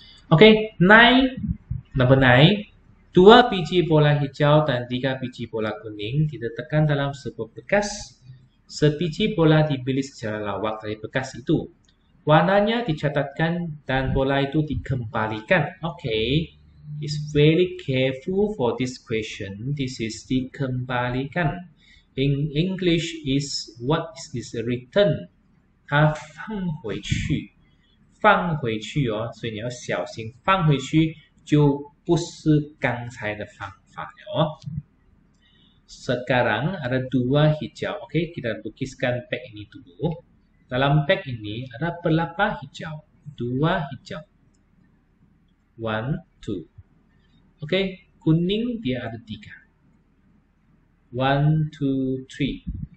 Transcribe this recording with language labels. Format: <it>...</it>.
<ms>Oke, number 9. 2 biji bola hijau dan 3 biji bola kuning diletakkan dalam sebuah bekas. Sebiji bola dipilih secara lawak dari bekas itu. Warnanya dicatatkan dan bola itu dikembalikan.</ms> <en>Okay, is very careful for this question. This is dikembalikan. In English is what is this return?</en> <zh>它放回去，放回去哦，所以你要小心，放回去就不是刚才的方法了哦。</zh> <ms>Sekarang ada 2 hijau. Oke, kita lukiskan pack ini dulu. Dalam pack ini ada berapa hijau? 2 hijau. 1, 2. Oke, kuning dia ada 3. 1, 2, 3.</ms>